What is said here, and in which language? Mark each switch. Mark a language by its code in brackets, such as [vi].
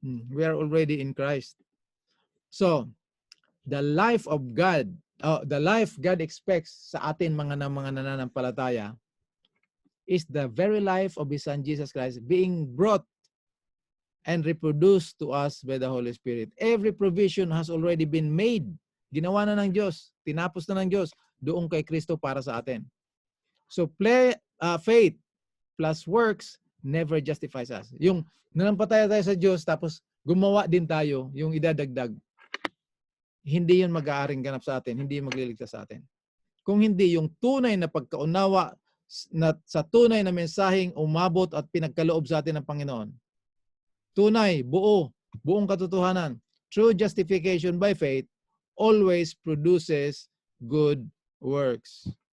[en] We are already in Christ. So, the life of God, the life God expects [tl] sa atin mga nananampalataya [en] is the very life of His Son Jesus Christ being brought and reproduced to us by the Holy Spirit. Every provision has already been made. [tl] Ginawa na ng Diyos. Tinapos na ng Diyos doon kay Kristo para sa atin. [en] So faith plus works never justifies us. [tl] Yung nanampalataya tayo sa Diyos tapos gumawa din tayo, yung idadagdag, hindi yun mag-aaring ganap sa atin, hindi magliligtas sa atin. Kung hindi yung tunay na pagkaunawa na sa tunay na mensaheng umabot at pinagkaloob sa atin ng Panginoon, tunay, buong katotohanan, [en] true justification by faith always produces good works.